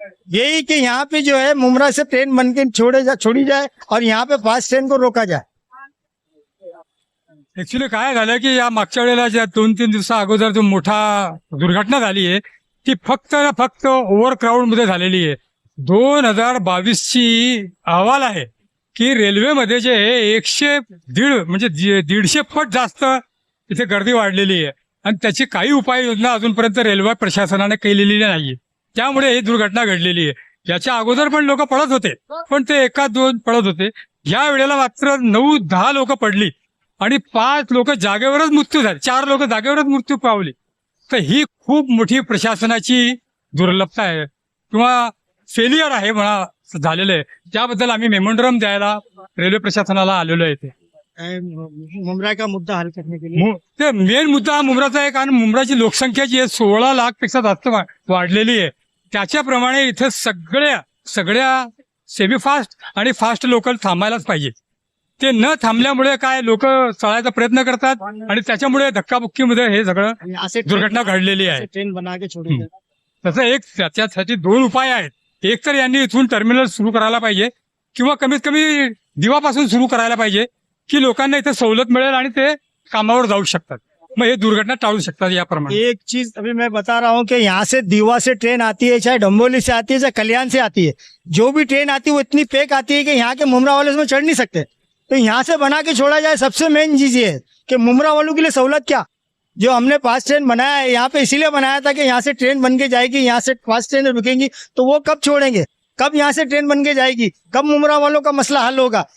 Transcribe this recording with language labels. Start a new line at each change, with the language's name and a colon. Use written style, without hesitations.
Hindi: यही कि यहाँ पे जो है मुमरा से ट्रेन बन के छोड़ी जाए और यहाँ पे फास्ट ट्रेन को रोका जाए।
Marathi: ऍक्च्युली काय झालं की या मागच्या वेळेला ज्या 2-3 दिवसा अगोदर जो मोठा दुर्घटना झाली आहे, ती फक्त ओव्हर क्राऊड मध्ये झालेली आहे। 2022ची अहवाल आहे की रेल्वेमध्ये जे 100 म्हणजे 150 पट जास्त इथे गर्दी वाढलेली आहे, आणि त्याची काही उपाययोजना अजूनपर्यंत रेल्वे प्रशासनाने केलेली नाहीये। त्यामुळे ही दुर्घटना घडलेली आहे। याच्या अगोदर पण लोक पडत होते, पण ते 1-2 पडत होते। या वेळेला मात्र 9-10 लोक पडली आणि 5 लोक जागेवरच मृत्यू झाले, 4 लोक जागेवरच मृत्यू पावली। तर ही खूप मोठी प्रशासनाची दुर्लभता आहे किंवा फेलियर आहे म्हणा झालेलं आहे। त्याबद्दल आम्ही मेमोरेंडम द्यायला रेल्वे प्रशासनाला आलेलो आहे।
Hindi: मुमरा का मुद्दा हल करने के लिए
Marathi: ते मेन मुद्दा हा मुंब्राचा आहे, कारण मुंब्राची लोकसंख्या जी आहे 16 लाख पेक्षा जास्त वाढलेली आहे। त्याच्याप्रमाणे इथे सगळ्या सेमी फास्ट आणि फास्ट लोकल थांबायलाच पाहिजे। ते न थांबल्यामुळे काय लोक चढायचा प्रयत्न करतात आणि त्याच्यामुळे धक्काबुक्कीमध्ये हे सगळं दुर्घटना घडलेली आहे।
Hindi: ट्रेन बना के छोड़ी जाए।
Marathi: तसं एक त्याच्यासाठी 2 उपाय आहेत। एक तर यांनी इथून टर्मिनल सुरू करायला पाहिजे, किंवा कमीत कमी दिवापासून सुरू करायला पाहिजे, की लोकांना इथे सवलत मिळेल आणि ते कामावर जाऊ शकतात, मग हे दुर्घटना टाळू शकतात। याप्रमाणे
Hindi: एक चीज अभी मैं बता रहा हूँ कि यहाँ से दीवा से ट्रेन आती है, चाहे डम्बोली से आती है, चाहे कल्याण से आती है, जो भी ट्रेन आती है वो इतनी पैक आती है कि यहाँ के मुमरा वाले उसमें चढ़ नहीं सकते। तो यहाँ से बना के छोड़ा जाए। सबसे मेन चीज ये है कि मुमरा वालों के लिए सहूलत क्या, जो हमने फास्ट ट्रेन बनाया है यहाँ पे इसीलिए बनाया था कि यहाँ से ट्रेन बन के जाएगी, यहाँ से फास्ट ट्रेन रुकेंगी, तो वो कब छोड़ेंगे, कब यहाँ से ट्रेन बन के जाएगी, कब मुमरा वालों का मसला हल होगा।